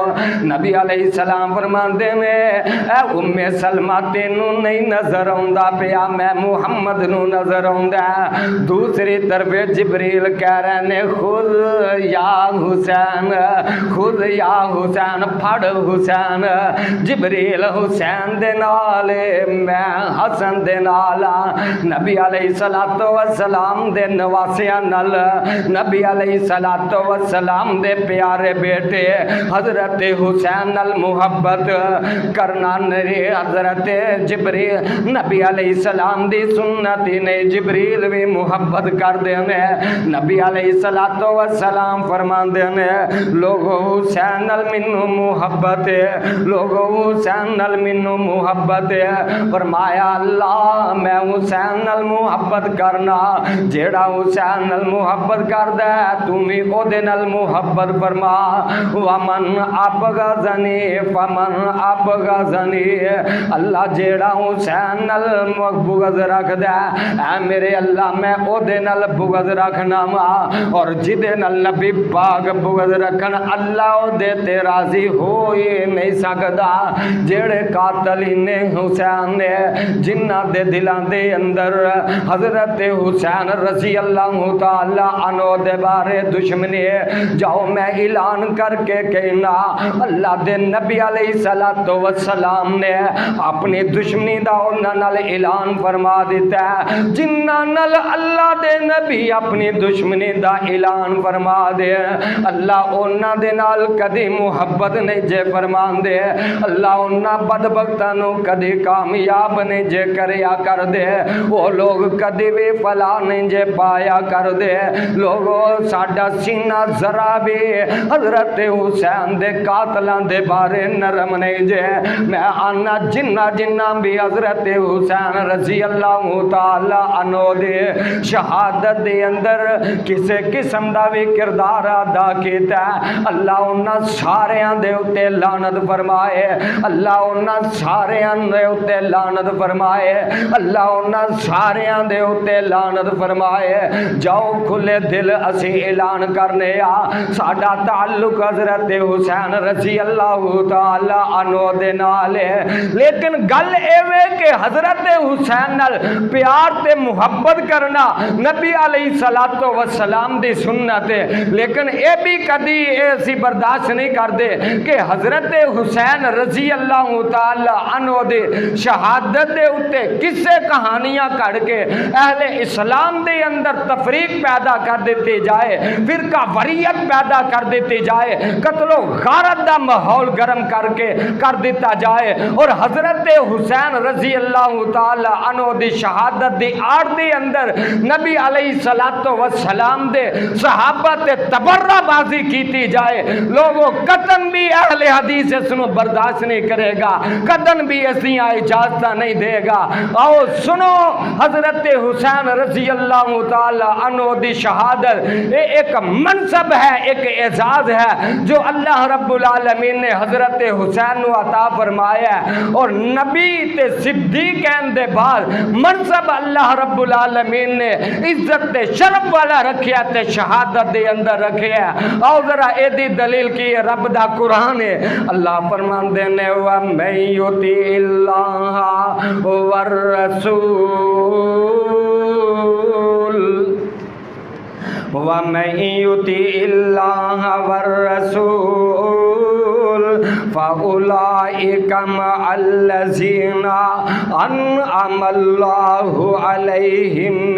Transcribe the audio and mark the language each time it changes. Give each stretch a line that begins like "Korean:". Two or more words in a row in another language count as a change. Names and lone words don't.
Punjabi: نبی علیہ السلام فرماندے نے اے ام سلمہ تینوں نہیں نظر آندا پیا میں محمد نو نظر آندا۔ دوسری طرف جبریل کہہ رہے نے
Arabic: خذ یا حسین خذ یا حسین
Punjabi: پھڑ حسین۔ جبریل حسین دے نال میں حسن دے نال۔ نبی علیہ الصلوۃ والسلام دے نواسیاں نال نبی علیہ الصلوۃ والسلام دے پیارے بیٹے حضرت حسین نال محبت کرنا نری حضرت جبریل نبی علیہ السلام دی سنتی نے جبریل بھی محبت کر دینے۔ نبی علیہ الصلوۃ والسلام فرماندے نے لوگو حسین نال مینوں محبت ہے لوگو حسین نال مینوں محبت ہے۔ فرمایا اللہ میں حسین نال محبت کرنا جیڑا حسین نال محبت کردا ہے تو بھی او دے نال محبت فرما
Arabic: ومن ابغضنی فمن ابغضنی،
Punjabi: اللہ جیڑا حسین نال بغض رکھدا اے میرے اللہ میں او دے نال بغض رکھنا وا، اور جدے نال نبی پاک بغض رکھن اللہ او دے تے راضی ہو ہی نہیں سکدا۔ جیڑے قاتل نے حسین نے جنہاں دے دلاں دے اندر حضرت حسین رضی اللہ تعالی عنہ دے بارے دشمنی، جاؤ میں اعلان کر کے کہنا اللہ دے نبی علیہ الصلوۃ والسلام نے اپنی دشمنی دا انہاں نال اعلان فرما دیتا ہے۔ جنہاں نال اللہ دے نبی اپنی دشمنی دا اعلان فرما دے اللہ انہاں دے نال کدی محبت نہیں جے فرمان دے، اللہ انہاں بدبختاں نو کدی کامیاب نہیں جے کریا کر دے، وہ لوگ کدی بھی فلاح نہیں جے پایا کر دے۔ لوگوں ساڈا سینہ ذرا بھی حضرت حسین دے قاتلاں دے بارے نرم نہیں جے۔ میں آنا جنہ بھی حضرت حسین رضی اللہ تعالی عنہ دے شہادت دے اندر کسے قسم دا بھی کردار ادا کیتا ہے، اللہ انہاں ساریاں دے اتے لعنت فرمائے، اللہ انہاں ساریاں دے اتے لعنت فرمائے، اللہ انہاں ساریاں دے اتے لعنت فرمائے۔ جاؤ کھلے دل اسی اعلان کرنے آ ساڈا تعلق حضرت حسین رضی اللہ تعالی عنہ دے نال ہے، لیکن گل ایویں کہ حضرت حسین نال پیار تے محبت کرنا نبی علیہ الصلوۃ والسلام دی سنت ہے، لیکن اے بھی کدی ایسی برداشت نہیں کردے کہ حضرت حسین رضی اللہ تعالی عنہ دے شہادت دے اتے کسے کہانیاں کڑ کے اہل اسلام دے اندر تفریق پیدا کر دیتے جائے، فرقہ واریت پیدا کر دیتے جائے، قتل و غارت دا ماحول گرم کر کے کر دیتا جائے، اور حضرت حسین رضی اللہ تعالی عنہ دی شہادت دی آڑ دے اندر نبی علیہ الصلوۃ والسلام دے صحابہ تے تبرہ بازی کیتی جائے۔ لوگوں قطن بھی اہل حدیث اس نو برداشت نہیں کرے گا، قطن بھی ایسی اجازت نہیں دے گا۔ آؤ سنو حضرت حسین رضی اللہ تعالی عنہ دی شہادت ایک منصب ہے، ایک اعزاز ہے جو اللہ رب العالمین نے حضرت حسین نو عطا فرمایا ہے، اور نبی تے صدیقین دے بعد منصب اللہ رب العالمین نے عزت تے شرف والا رکھیا تے شہادت دے اندر رکھیا ہے۔ آؤ ذرا اے دی دلیل کی رب دا قرآن ہے، اللہ فرماندے نے
Arabic: وَمَن يُطِعِ اللَّهَ وَمَن يُطِعِ اللَّهَ وَالرَّسُولَ فَأُولَئِكَ مَعَ الَّذِينَ أَنْعَمَ اللَّهُ عَلَيْهِم